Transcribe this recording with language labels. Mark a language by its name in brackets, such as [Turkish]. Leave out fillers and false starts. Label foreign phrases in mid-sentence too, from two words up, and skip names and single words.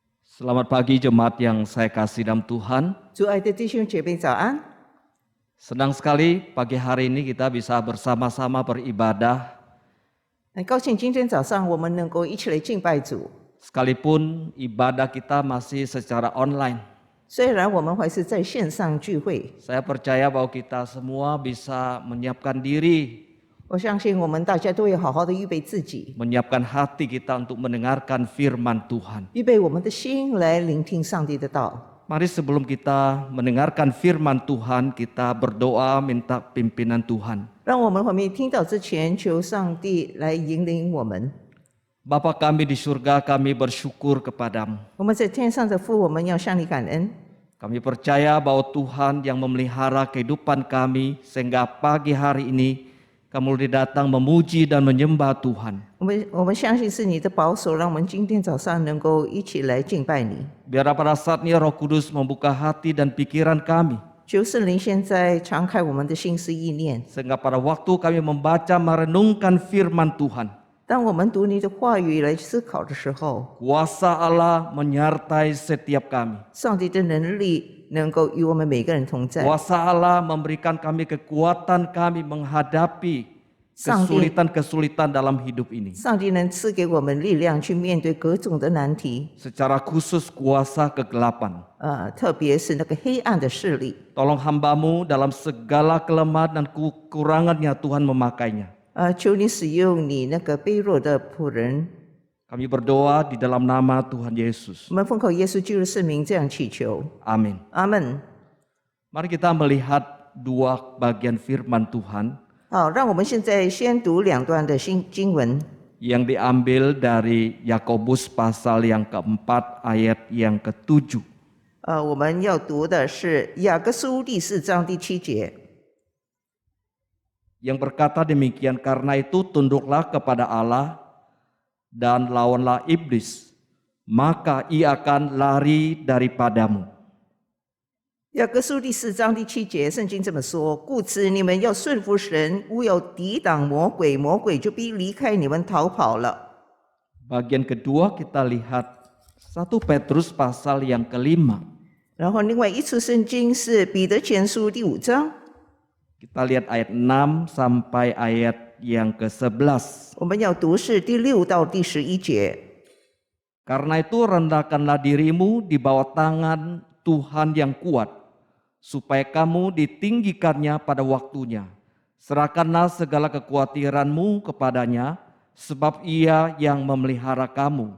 [Indonesian] Selamat pagi jemaat yang saya kasih dalam Tuhan. [Chinese] 主爱的弟兄姐妹早安！ [Indonesian] Senang sekali pagi hari ini kita bisa bersama-sama beribadah. [Chinese] 很高兴今天早上我们能够一起来敬拜主。 [Indonesian] Sekalipun ibadah kita masih secara online. [Chinese] 虽然我们还是在线上聚会， [Indonesian] Saya percaya bahwa kita semua bisa menyiapkan diri, [Chinese] 我相信我们大家都会好好的预备自己， [Indonesian] menyiapkan hati kita untuk mendengarkan firman Tuhan. [Chinese] 预备我们的心来聆听上帝的道。 [Indonesian] Mari sebelum kita mendengarkan firman Tuhan, kita berdoa minta pimpinan Tuhan. [Chinese] 让我们还没听到之前，求上帝来引领我们。 [Indonesian] Bapa kami di surga, kami bersyukur kepadamu. [Chinese] 我们在天上的父，我们要向你感恩。 [Indonesian] Kami percaya bahwa Tuhan yang memelihara kehidupan kami sehingga pagi hari ini kami boleh datang memuji dan menyembah Tuhan. [Chinese] 我们相信是你的保守，让我们今天早上能够一起来敬拜你。 [Indonesian] Biar pada saat ini Roh Kudus membuka hati dan pikiran kami. [Chinese] 求圣灵现在敞开我们的心思意念， [Indonesian] Sehingga pada waktu kami membaca merenungkan firman Tuhan. [Chinese] 当我们读你的话语来思考的时候， [Indonesian] Kuasa Allah menyertai setiap kami. [Chinese] 上帝的能力能够与我们每个人同在。 [Indonesian] Kuasa Allah memberikan kami kekuatan kami menghadapi kesulitan-kesulitan dalam hidup ini. [Chinese] 上帝能赐给我们力量去面对各种的难题， [Indonesian] Secara khusus kuasa kegelapan. [Chinese] 特别是那个黑暗的势力。 [Indonesian] Tolong hamba-Mu dalam segala kelemahan dan kekurangannya Tuhan memakainya. [Chinese] 求你使用你那个卑弱的仆人。 [Indonesian] Kami berdoa di dalam nama Tuhan Yesus. [Chinese] 我们奉靠耶稣基督的圣名这样祈求， [Indonesian] Amin. [Chinese] 阿门。 [Indonesian] Mari kita melihat dua bagian firman Tuhan [Chinese] 好，让我们现在先读两段的经文， [Indonesian] yang diambil dari Yakobus pasal yang keempat ayat yang ke-7. [Chinese] 我们要读的是雅各书第4章第7节。 [Indonesian] Yang berkata demikian, karena itu tunduklah kepada Allah dan lawanlah iblis, maka ia akan lari daripadamu. [Chinese] 雅各书第4章第7节，圣经这么说：故此你们要顺服神，勿要抵挡魔鬼，魔鬼就必离开你们逃跑了。 [Indonesian] Bagian kedua kita lihat 1 Petrus pasal yang ke-5. [Chinese] 然后另外一处圣经是彼得前书第5章， [Indonesian] Kita lihat ayat 6 sampai ayat yang ke-11. [Chinese] 我们要读是第6到第11节。 [Indonesian] Karena itu rendahkanlah dirimu di bawah tangan Tuhan yang kuat, supaya kamu ditinggikannya pada waktunya. Serahkanlah segala kekhawatiranmu kepadanya, sebab ia yang memelihara kamu.